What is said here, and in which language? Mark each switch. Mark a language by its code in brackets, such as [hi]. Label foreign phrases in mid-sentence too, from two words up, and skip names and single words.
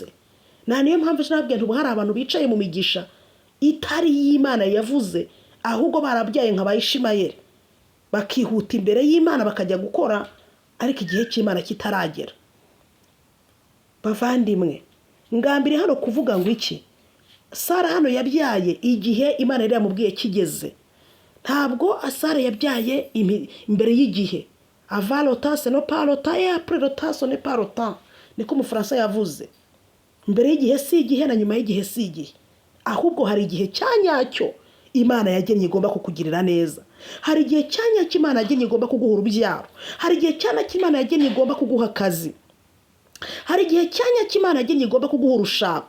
[rw] Niyo mpamvu nababwiye ntubu hari abantu bicaye mu migisha itari y'Imana yavuze, ahubwo barabyaye nka Ishimayeli, bakihuta imbere y'Imana bakajya gukora, ariko igihe cy'Imana kitaragera. Bavandimwe, ngambire hano kuvuga ngo iki? Sara hano yabyaye igihe Imana yari yamubwiye kigeze. Ntabwo Sara yabyaye imbere y'igihe. [fr] Avant le temps c'est non pas le temps, et après le temps ce n'est pas le temps, [rw] niko mu Faransa yavuze. Mbere y'igihe si igihe na nyuma y'igihe si igihe, ahubwo hari igihe cyanyacyo Imana yagennye igomba kukugirira neza. Hari igihe cyanyacyo Imana yagennye igomba kuguha urubyaro. Hari igihe cyanyacyo Imana yagennye igomba kuguha akazi. Hari igihe cyanyacyo Imana yagennye igomba kuguha urushako.